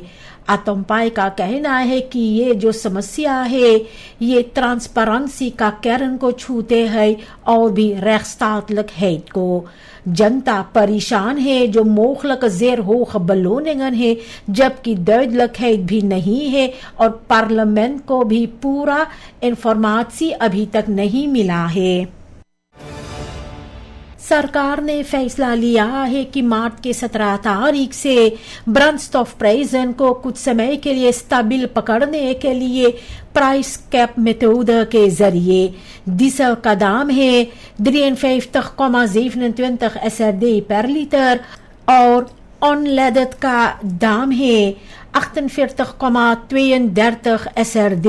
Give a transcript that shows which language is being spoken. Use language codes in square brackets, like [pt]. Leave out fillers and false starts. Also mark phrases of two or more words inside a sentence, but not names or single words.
[hns] अतोम्पाई का कहना है कि ये जो समस्या है ये ट्रांसपेरेंसी का kern को छूते हैं और भी rechtsstatelijkheid को। जनता परेशान है जो [nl] mogelijke zeer hoge beloningen [hns] है जबकि duidelijkheid भी नहीं है और पार्लियामेंट को भी पूरा इंफॉर्मेशन अभी तक नहीं मिला है। सरकार ने फैसला लिया है कि मार्च के 17 तारीख से ब्रंडस्टॉफ प्राइसन को कुछ समय के लिए स्टेबल पकड़ने के लिए [en] price cap method [hns] के जरिए डीजल का दाम है 53,27 SRD per लीटर और अनलेडेड का दाम है 48,32 SRD।